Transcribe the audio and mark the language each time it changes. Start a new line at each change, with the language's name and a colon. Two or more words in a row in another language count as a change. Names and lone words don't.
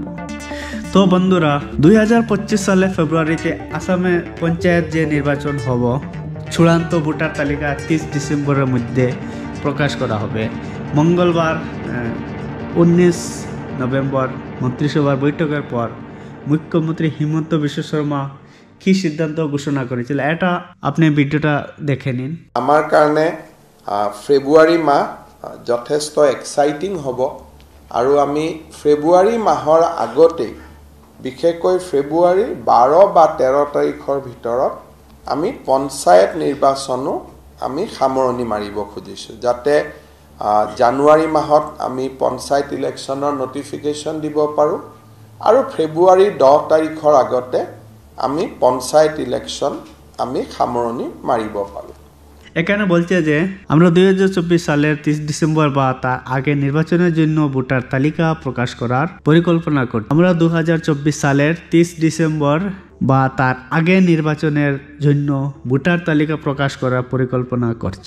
Bangla: তো বন্ধুরা, 2025 সালে ফেব্রুয়ারিতে আসামে পঞ্চায়েত যে নির্বাচন হব, চূড়ান্ত ভোটার তালিকা 30 ডিসেম্বরের মধ্যে প্রকাশ করা হবে। মঙ্গলবার 19 নভেম্বর মন্ত্রিসভার বৈঠকের পর মুখ্যমন্ত্রী হিমন্ত বিশ্ব শর্মা কি সিদ্ধান্ত ঘোষণা করেছিল, এটা আপনি ভিডিওটা দেখে নিন।
Assamese: আমার কারণে ফেব্ৰুৱাৰী মাহ যথেষ্ট এক্সাইটিং হ'ব, আৰু আমি ফেব্ৰুৱাৰী মাহৰ আগতে, বিশেষকৈ ফেব্ৰুৱাৰীৰ 12 বা 13 তাৰিখৰ ভিতৰত আমি পঞ্চায়ত নিৰ্বাচনো আমি সামৰণি মাৰিব খুজিছোঁ, যাতে জানুৱাৰী মাহত আমি পঞ্চায়ত ইলেকশ্যনৰ নটিফিকেশ্যন দিব পাৰোঁ, আৰু ফেব্ৰুৱাৰীৰ 10 তাৰিখৰ আগতে আমি পঞ্চায়েত ইলেকশন আমি সামৰণি মারিব পারো।
Bangla: এখানে বলছে যে আমরা 2024 সালের 30 ডিসেম্বর বা তার আগে নির্বাচনের জন্য ভোটার তালিকা প্রকাশ করার পরিকল্পনা করছি। আমরা 2024 সালের 30 ডিসেম্বর বা তার আগে নির্বাচনের জন্য ভোটার তালিকা প্রকাশ করার পরিকল্পনা করছি।